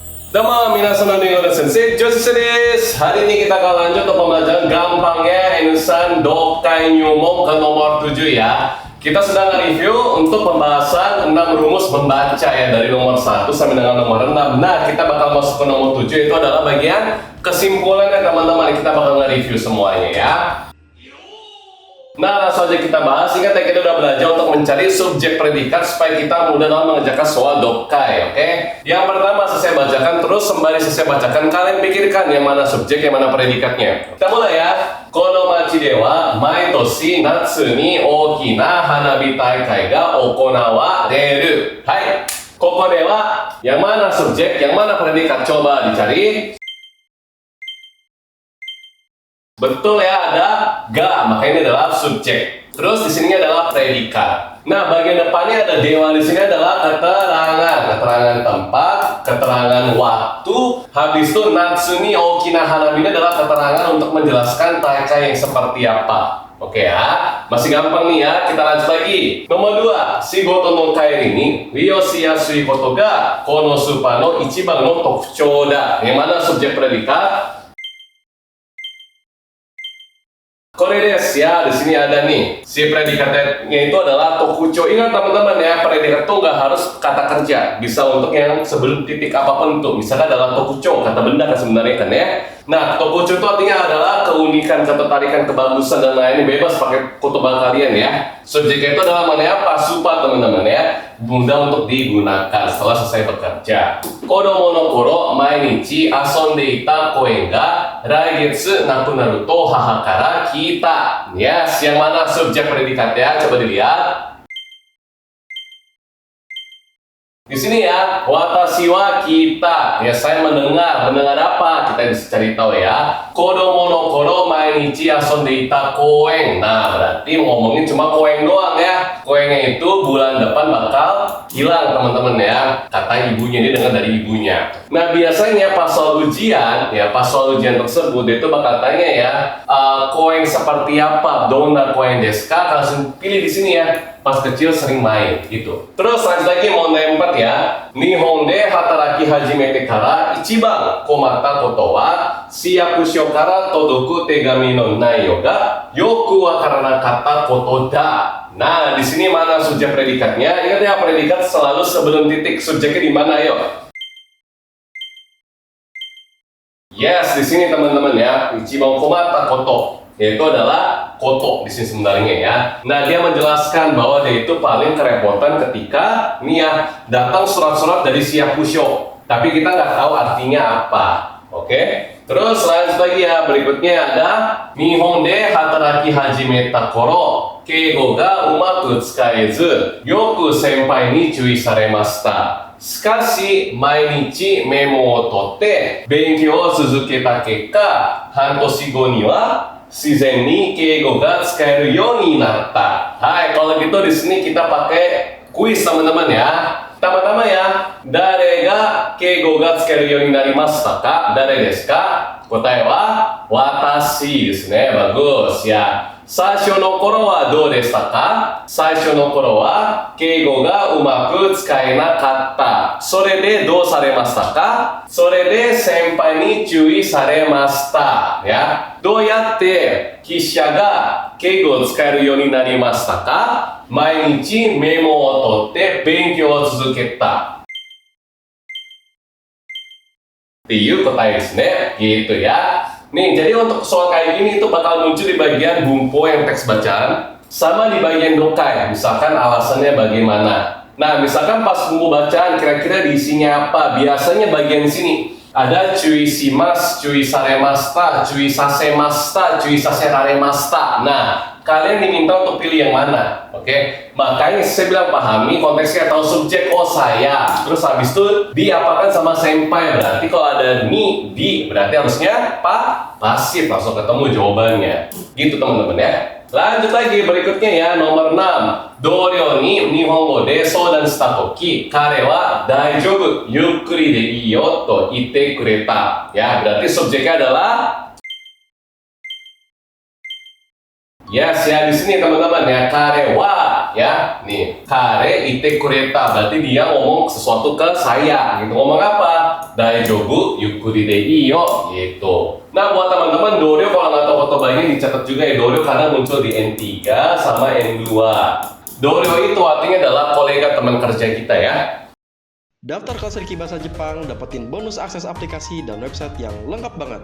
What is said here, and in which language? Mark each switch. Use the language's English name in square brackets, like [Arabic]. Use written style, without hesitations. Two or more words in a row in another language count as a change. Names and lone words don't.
[Japanese] どうも、皆さんこんにちは先生、Joseph です. [Indonesian] Hari ini kita akan lanjut ke pembelajaran gampangnya Enusan Dokai Nyumon ke nomor 7 ya. Kita sedang nge-review untuk pembahasan 6 rumus membaca ya, dari nomor 1 sampai dengan nomor 6. Nah, kita bakal masuk ke nomor 7, itu adalah bagian kesimpulannya teman-teman. Kita bakal nge-review semuanya ya. Nah, langsung aja kita bahas. Ingat ya, kita udah belajar untuk mencari subjek predikat supaya kita mudah dalam mengerjakan soal dokai, oke? Yang pertama saya bacakan, terus sembari saya bacakan kalian pikirkan yang mana subjek, yang mana predikatnya. Kita mulai ya. [Japanese] この町では毎年夏に大きな花火大会が行われる. [Indonesian] Hai. [Japanese] ここでは [Indonesian] yang mana subjek, yang mana predikat, coba dicari. Betul ya, ada ga, maka ini adalah subjek. Terus di sini adalah predikat. Nah, bagian depannya ada dewa, di sini adalah keterangan tempat, keterangan waktu. Habis itu [Japanese] 夏に大きな花火 [Indonesian] ini adalah keterangan untuk menjelaskan taikai yang seperti apa. Oke ya, masih gampang nih ya. Kita lanjut lagi. Nomor 2, [Japanese] 仕事の帰りに利用しやすいことがこのスーパーの一番の特徴だ. [Indonesian] Yang mana subjek predikat? Koredes ya, di sini ada nih. Si predikatnya itu adalah tokucho. Ingat teman-teman ya, predikat itu nggak harus kata kerja. Bisa untuk yang sebelum titik apapun tuh. Misalkan adalah tokucho, kata benda kan sebenarnya kan ya. Nah, tokucho itu artinya adalah keunikan, ketertarikan, kebagusan dan lainnya. Bebas pakai kutubah kalian ya. Subjeknya itu adalah mana ya? Pasupa teman-teman ya. Mudah untuk digunakan setelah selesai bekerja. [Japanese] 子供の頃毎日遊んでいた公園が来月なくなると母から聞いた. [Indonesian] Yes, yang mana subjek predikatnya? Coba dilihat. Di sini ya, [Japanese] 私は聞いた. [Indonesian] Ya, saya mendengar. Mendengar apa? Kita bisa cari tahu ya. [Japanese] 子供の頃毎日遊んでいた公園. [Indonesian] Nah, berarti ngomongin cuma koen doang ya. Koennya itu bulan depan bakal hilang teman-teman ya. Kata ibunya, dia dengar dari ibunya. Nah, biasanya pas soal ujian, ya pas soal ujian tersebut itu bakal tanya ya, koen seperti apa? [Japanese] どんな公園ですか? [Indonesian] Langsung pilih di sini ya. Pas kecil sering main gitu. Terus lanjut lagi mau 4 ya. [Japanese] 日本で働き始めてから一番困ったことは市役所から届く手紙の内容がよく分からなかったことだ. [Indonesian] Nah, di sini mana subjek predikatnya? Ingat ya, predikat selalu sebelum titik. Subjeknya di mana? Ayo. Yes, di sini teman-teman ya. [Japanese] 一番困ったこと. [Indonesian] Yaitu adalah koto di sini sebenarnya ya. Nah, dia menjelaskan bahwa dia itu paling kerepotan ketika nih ya, datang surat-surat dari Shiyakusho. Tapi kita nggak tahu artinya apa. Oke? Terus lanjut lagi ya, berikutnya ada [Japanese] 日本で働き始めた頃敬語がうまく使えずよく先輩に注意されました. しかし毎日メモを取って勉強を続けた結果半年後には自然に敬語が使えるようになった. [Indonesian] Hai, kalau gitu di sini kita pakai kuis teman-teman ya. Pertama-tama ya, [Japanese] 誰が敬語が使えるようになりましたか? 誰ですか？答えは私ですね. [Indonesian] Bagus ya. [Japanese] 最初の頃はどうでしたか? 最初の頃は敬語がうまく使えなかった. それでどうされましたか？それで先輩に注意されました ya. どうやって記者が敬語を使えるようになりましたか? 毎日メモを取って勉強を続けた. っていう答えですね. [Indonesian] Gitu ya. Nih, jadi untuk soal kayak gini itu bakal muncul di bagian bumpo yang teks bacaan sama di bagian dokai. Misalkan alasannya bagaimana. Nah, misalkan pas bumpo bacaan kira-kira diisinya apa? Biasanya bagian sini ada [Japanese] 注意します、注意されました、注意させました、注意させられました. [Indonesian] Nah, kalian diminta untuk pilih yang mana, oke? Makanya saya bilang pahami konteksnya, tahu subjek, oh saya. Terus habis itu diapakan sama senpai, berarti kalau ada ni, di, berarti harusnya pasif, langsung ketemu jawabannya. Gitu teman-teman ya. Lanjut lagi berikutnya ya, nomor 6. [Japanese] 同僚に日本語で相談した時、彼は大丈夫、ゆっくりでいいよと言ってくれた. [Indonesian] Ya, berarti subjeknya adalah yes ya, di sini teman-teman ya, [Japanese] 彼は [Indonesian] ya. Nih, [Japanese] 彼言ってくれた [Indonesian] berarti dia ngomong sesuatu ke saya gitu. Ngomong apa? [Japanese] 大丈夫ゆっくりでいいよ [Indonesian] gitu. Nah, buat teman-teman doryo kalau nggak tahu kotoba ini dicatat juga ya, doryo karena muncul di N3 sama N2. Doryo itu artinya adalah kolega teman kerja kita ya. Daftar kelas Riki Bahasa Jepang, dapetin bonus akses aplikasi dan website yang lengkap banget.